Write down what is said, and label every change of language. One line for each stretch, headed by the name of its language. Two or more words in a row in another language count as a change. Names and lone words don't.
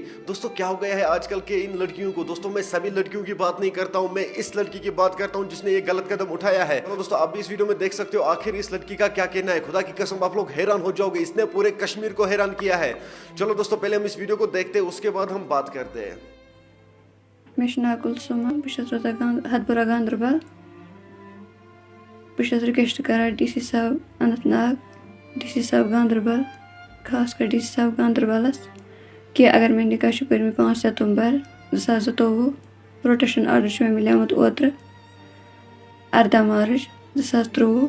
Urdu: دوستو کیا ہو گیا ہے آج کل کے ان لڑکیوں کو. دوستو میں سبھی لڑکیوں کی بات نہیں کرتا ہوں, میں اس لڑکی کی بات کرتا ہوں جس نے یہ غلط قدم اٹھایا ہے. دوستو آپ بھی اس ویڈیو میں دیکھ سکتے ہو آخر اس لڑکی کا کیا کہنا ہے. خدا کی قسم آپ لوگ حیران ہو جاؤ گے, اس نے پورے کشمیر کو حیران کیا ہے. چلو دوستو پہلے ہم اس ویڈیو کو دیکھتے ہیں, اس کے بعد ہم بات کرتے ہیں.
Kashmiri: مےٚ چھُ ناو کُلسوما, بہٕ چھَس روزان ہتپورہ گاندربل. بہٕ چھَس رِکویسٹ کران ڈی سی صٲب اننت ناگ, ڈی سی صٲب گاندربل, خاص کر ڈی سی صٲب گاندربلس کہ اگر مےٚ نِکاح چھُ پٔرمٕتۍ 5 ستمبر 2022,
English: protection order
Kashmiri: چھُ مےٚ مِلیومُت اوترٕ 18 مارٕچ 2023.